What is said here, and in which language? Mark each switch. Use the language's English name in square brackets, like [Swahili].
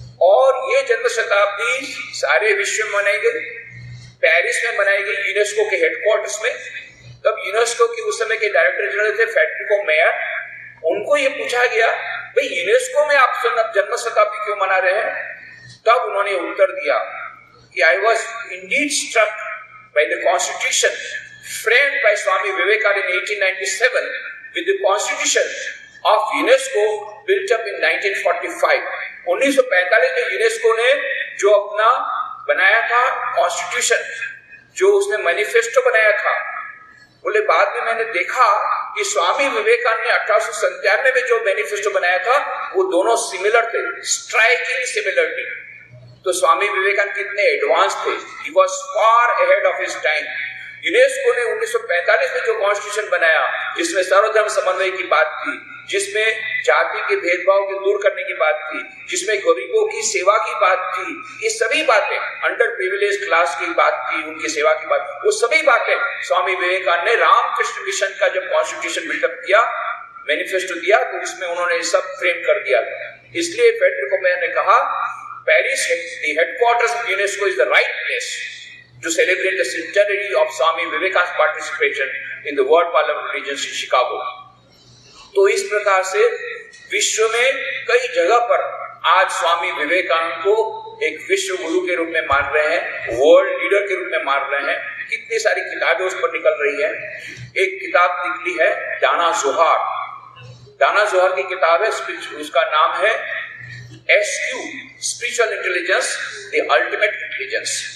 [Hindi] और ये जन्म शताब्दी सारे विश्व में मनाई गई। पेरिस में मनाई गई, यूनेस्को के हेडक्वार्टर्स में। तब यूनेस्को के उस समय के डायरेक्टर जनरल थे फेडरिको मेयर। उनको ये पूछा गया, भाई यूनेस्को में आप जन्म शताब्दी क्यों मना रहे हैं? तब उन्होंने उत्तर दिया कि [English] I was indeed struck by the constitution framed by Swami Vivekananda in 1897 with the constitution of UNESCO built up in 1945। [Hindi] 1945 में यूनेस्को ने जो अपना बनाया था कॉन्स्टिट्यूशन, जो उसने मैनिफेस्टो बनाया था, बोले बाद में मैंने देखा कि स्वामी विवेकानंद ने 1897 में जो मैनिफेस्टो बनाया था वो दोनों सिमिलर थे, स्ट्राइकिंग सिमिलरिटी। तो स्वामी विवेकानंद कितने एडवांस थे, [English] He was far ahead of his time. [Hindi] UNESCO ने 1945 में जो कॉन्स्टिट्यूशन बनाया, जिसमें सर्वधर्म समन्वय की बात थी, जिसमें जाति के भेदभाव को दूर करने की बात थी, जिसमें गरीबों की सेवा की बात थी, ये सभी बातें, अंडर प्रिविलेज क्लास की बात थी, उनकी सेवा की बात, वो सभी बातें स्वामी विवेकानंद ने रामकृष्ण मिशन का जब कॉन्स्टिट्यूशन बिल्डअप किया, मैनिफेस्टो दिया, तो उसमें उन्होंने सब फ्रेम कर दिया। इसलिए फेडरिको मेयर ने कहा, Paris, [English] the headquarters of UNESCO, is the right place to celebrate the centenary of Swami Vivekananda's participation in the World Parliament Regions in Chicago। [Hindi] तो इस प्रकार से विश्व में कई जगह पर आज स्वामी विवेकानंद को एक विश्व गुरु के रूप में मान रहे हैं, वर्ल्ड लीडर के रूप में मान रहे हैं। कितनी सारी किताबें उस पर निकल रही है। एक किताब निकली है दाना जोहार। दाना जोहार की किताब है, उसका नाम है SQ spiritual intelligence the ultimate intelligence.